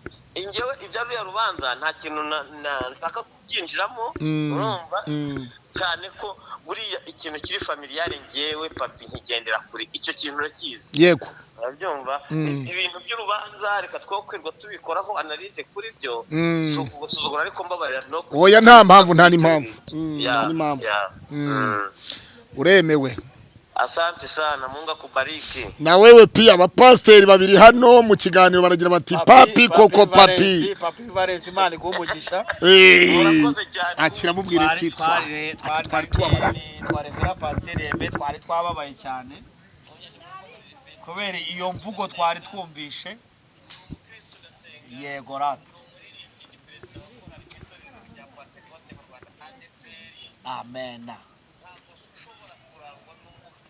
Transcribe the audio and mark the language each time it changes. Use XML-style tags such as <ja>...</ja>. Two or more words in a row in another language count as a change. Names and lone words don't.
<rw>ingewe ibya ruriya rubanza nta kintu nshaka kubyinjiramo urumva cyane ko buriya ikintu kiri familiyare ngewe papi nkigendera kuri icyo kintu urakizi yego urabyumva ibintu by'urubanza reka twokwirwa tubikoraho analyse kuri byo suzugura ariko mbabarira no oya nta mpamvu nta n'impamvu uremewe</rw> <sw>asante sana Mungu akubariki na wewe pia</sw> <rw>abapasteri babiri hano mu kiganiro baragira bati papi koko papi Valens Imana kumugisha urakoze cyane akira mubwire ati twari tubabara twarevera pasteur Aime twari twababaye cyane kubera iyo mvugo twari twumvishe yego rata amen</rw>